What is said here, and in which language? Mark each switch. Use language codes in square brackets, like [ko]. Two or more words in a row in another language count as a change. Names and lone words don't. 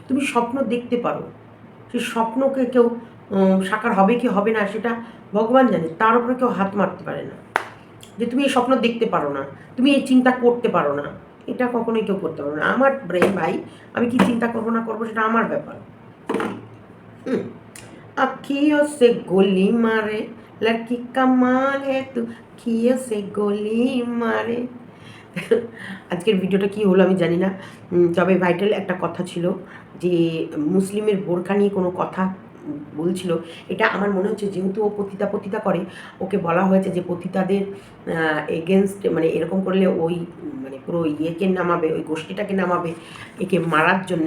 [bn] তুমি স্বপ্ন দেখতে পারো, সেই স্বপ্নকে কেউ সাকার হবে কি হবে না সেটা ভগবান জানে, তার উপরে কেউ হাত মারতে পারে না। যে তুমি এই স্বপ্ন দেখতে পারো না, তুমি এই চিন্তা করতে পারো না, এটা কখনোই কেউ করতে পারো না। আমার ব্রেন ভাই, আমি কি চিন্তা করবো না করবো সেটা আমার ব্যাপার। [hi] अखियों से गोली मारे लड़की कमाल है तू अखियों से गोली मारे। [bn] আজকের ভিডিওটা কি হলো আমি জানি না, তবে ভাইটাল একটা কথা ছিল যে মুসলিমের বোরকা নিয়ে কোনো কথা বলছিল। এটা আমার মনে হচ্ছে যেহেতু ও পতিতা করে, ওকে বলা হয়েছে যে পতিতাদের এগেনস্ট, মানে এরকম করলে ওই মানে পুরো ইয়েকে নামাবে, ওই গোষ্ঠীটাকে নামাবে একে মারার জন্যে।